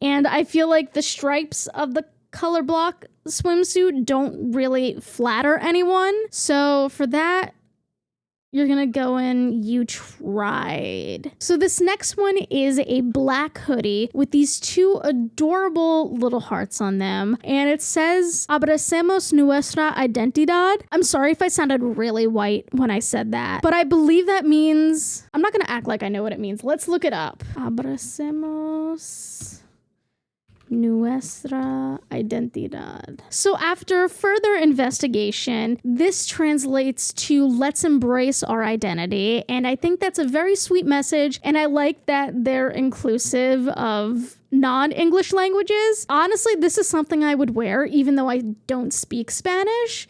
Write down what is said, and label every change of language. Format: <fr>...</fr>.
<en>And I feel like the stripes of the color block swimsuit don't really flatter anyone. So for that, you're gonna go in, you tried. So this next one is a black hoodie with these two adorable little hearts on them. And it says,</en> <es>Abracemos nuestra identidad.</es> <en>I'm sorry if I sounded really white when I said that, but I believe that means, I'm not gonna act like I know what it means. Let's look it up.</en> <es>Abracemos nuestra identidad.</es> <en>So after further investigation, this translates to let's embrace our identity. And I think that's a very sweet message. And I like that they're inclusive of non-English languages. Honestly, this is something I would wear even though I don't speak Spanish.</en>